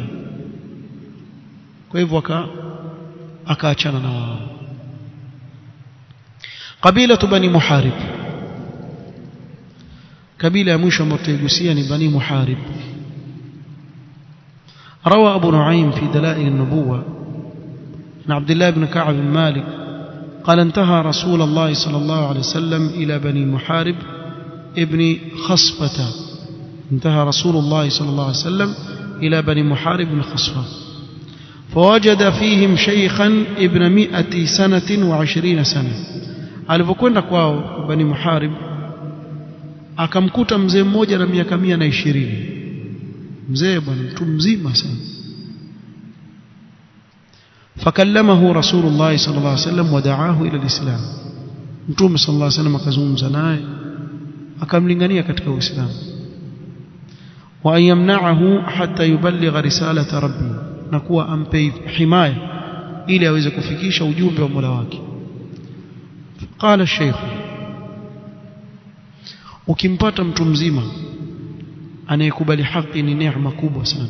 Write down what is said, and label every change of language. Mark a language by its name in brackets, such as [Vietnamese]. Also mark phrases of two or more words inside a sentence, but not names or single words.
[Swahili] Kwa hivyo akaachana na wao. Kabila Bani Muharib, kabila ya mwisho ambayo tutaigusia ni Bani Muharib. [Arabic] روى أبو نعيم في دلائل النبوة عن عبد الله بن كعب بن مالك قال انتهى رسول الله صلى الله عليه وسلم إلى بني محارب ابن خصفة. انتهى رسول الله صلى الله عليه وسلم إلى بني محارب بن خصفة فوجد فيهم شيخا ابن 120 سنة. [Swahili] alipokwenda kwao Bani Muharib akamkuta mzee mmoja na miaka 120. mzee bwana, mtu mzima sana. [Arabic] فكلمه رسول الله صلى الله عليه وسلم ودعاه إلى الإسلام. [Swahili] Mtume [Arabic] صلى الله عليه وسلم [Swahili] akazungumza naye akamlingania katika Uislamu. [Arabic] ويمنعه حتى يبلغ رسالة ربي, [Swahili] na kuwa ampe himaya ili aweze kufikisha ujumbe wa Mola wake. Qala Sheikh, ukimpata mtu mzima anayekubali haki ni neema kubwa sana.